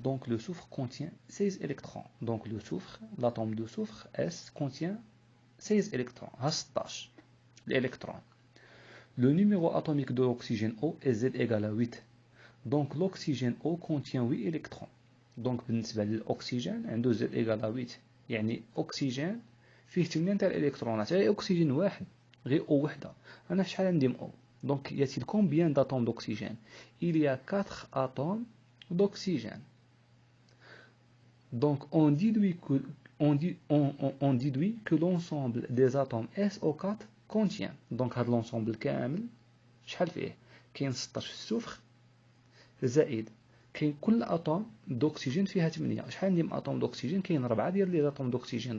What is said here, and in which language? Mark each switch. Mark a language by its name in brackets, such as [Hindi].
[French] Donc le soufre contient 16 électrons. Donc le soufre, l'atome de soufre S contient 16 électrons. 16 l'électron. Le numéro atomique de l'oxygène O est Z égale à 8. Donc l'oxygène O contient 8 électrons. Donc [Arabic] بالنسبة للأكسجين عنده [French] Z égale à 8. [Arabic] يعني أكسجين فيه 8 تاع الإلكترونات، غير أكسجين واحد، غير O وحدة. أنا في شحال عندي O. [French] Donc y a-t-il combien d'atomes d'oxygène? Il y a 4 atomes d'oxygène. Donc on déduit que l'ensemble des atomes SO4 contient. Donc [Arabic] هذا [French] l'ensemble [Arabic] كامل شحال فيه؟ كاين 16 في السفر زائد كاين كل اتوم دوكسيجين فيها 8. شحال عندي من اتوم دوكسيجين؟ كاين 4 ديال لي اتوم دوكسيجين.